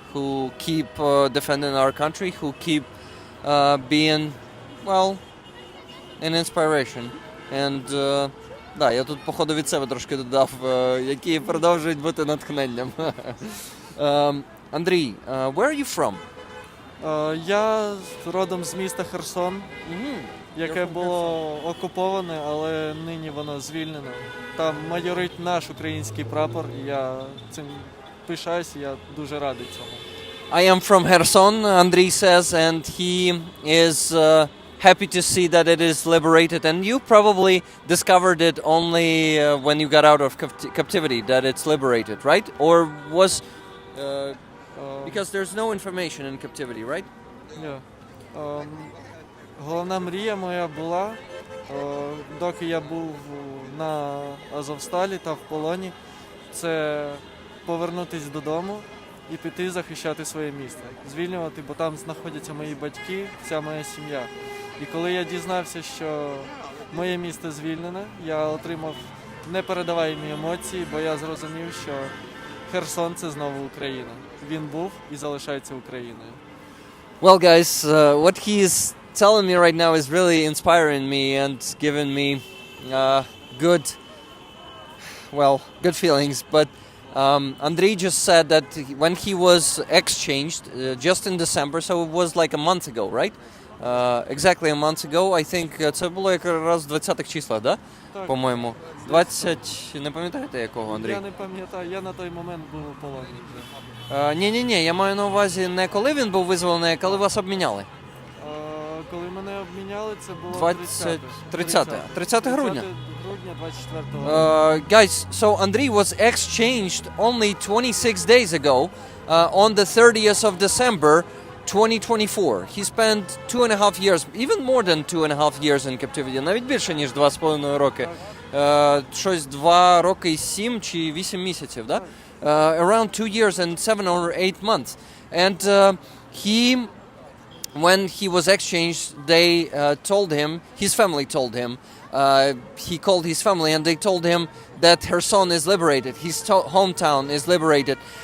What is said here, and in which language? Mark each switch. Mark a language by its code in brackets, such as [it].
[en] who keep defending our country, who keep being, well, an inspiration. [uk] And да, я тут походу від себе трошки додав, які продовжують бути натхненням. [en] Андрій, where are you from? [uk] Я родом з міста Херсон, яке було окуповане, але нині воно звільнене. Там майорить наш український прапор, і я цим пишаюсь, і я дуже радий цьому. [en] I am from Kherson, Andriy says, and he is happy to see that it is liberated. And you probably discovered it only when you got out of captivity, that it's liberated, right? Or was... because there's no information in captivity, right? Yeah. [uk] Головна мрія моя була, доки я був на Азовсталі та в полоні, це повернутися додому і піти захищати своє місто, звільнювати, бо там знаходяться мої батьки, вся моя сім'я. І коли я дізнався, що моє місто звільнене, я отримав непередаваємі емоції, бо я зрозумів, що Херсон – це знову Україна. Він був і залишається Україною. [en] Well, guys, what he is telling me right now is really inspiring me and giving me good feelings. But Andriy just said that when he was exchanged just in December, so it was like a month ago, right? Exactly a month ago, I think [uk] це було якраз в 20-х числах, да? Так. По-моєму. 20, не пам'ятаєте якого, Андрій? Я не пам'ятаю, я на той момент був у полоні вже. Ні, я маю на увазі не коли він був визволений, а коли вас обміняли. Коли мене обміняли, це було 30 грудня. Грудня 24-го. [en] Guys, so Andriy was exchanged only 26 days ago on the 30th of December 2024. He spent 2.5 years, even more than 2.5 years in captivity, [uk] навіть більше, ніж 2,5 роки. Щось 2 роки і 7 чи 8 місяців, да? [en] Around 2 years and 7 or 8 months. And when he was exchanged, they told him, his family told him, he called his family and they told him that Kherson is liberated, his hometown is liberated.